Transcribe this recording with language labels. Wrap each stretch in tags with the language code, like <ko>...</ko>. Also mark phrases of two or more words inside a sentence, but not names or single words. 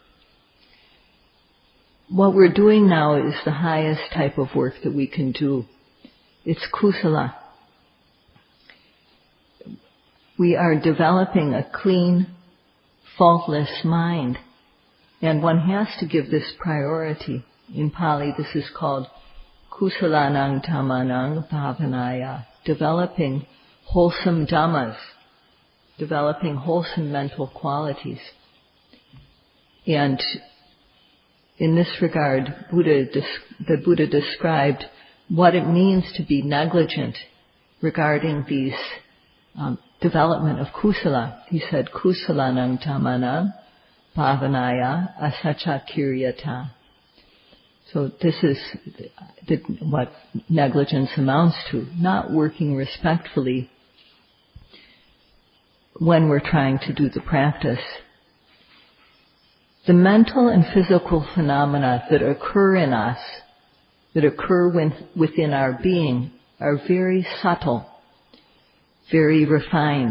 <en>What we're doing now is the highest type of work that we can do. It's kusala. We are developing a clean, faultless mind, and one has to give this priority. In Pali, this is called</en> <pi>kusalanang dhammanang bhavanaya,</pi> <en>developing wholesome dhammas, developing wholesome mental qualities. And in this regard, the Buddha described what it means to be negligent regarding these development of kusala. He said,</en> <pi>kusalanang dhammanang bhavanaya asacha kiryata.</pi> <en>So this is what negligence amounts to, not working respectfully when we're trying to do the practice. The mental and physical phenomena that occur in us, that occur within our being, are very subtle, very refined.</en>